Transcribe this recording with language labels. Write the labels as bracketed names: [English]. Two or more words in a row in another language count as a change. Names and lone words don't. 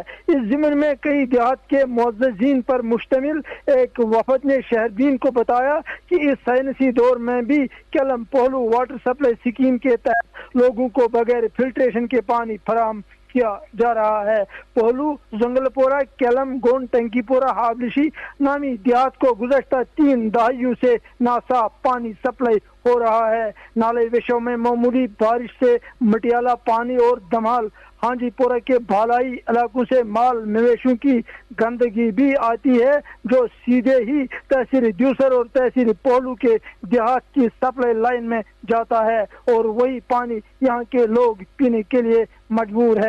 [Urdu] اس ضمن میں کئی دیہات کے معززین پر مشتمل ایک وفد نے شہربین کو بتایا کہ اس سائنسی دور میں بھی کیلم پہلو واٹر سپلائی اسکیم کے تحت لوگوں کو بغیر فلٹریشن کے پانی فراہم کیا جا رہا ہے۔ پہلو، زنگل پورہ، کیلم، گون، ٹنکی پورہ، حابلشی نامی دیہات کو گزشتہ 3 دہائیوں سے ناصاف پانی سپلائی ہو رہا ہے۔ نالے وشوں میں معمولی بارش سے مٹیالہ پانی اور دمہال ہانجی پورہ کے بھالائی علاقوں سے مال مویشیوں کی گندگی بھی آتی ہے جو سیدھے ہی تحصیل دیوسر اور تحصیل پہلو کے دیہات کی سپلائی لائن میں جاتا ہے اور وہی پانی یہاں کے لوگ پینے کے لیے مجبور ہے۔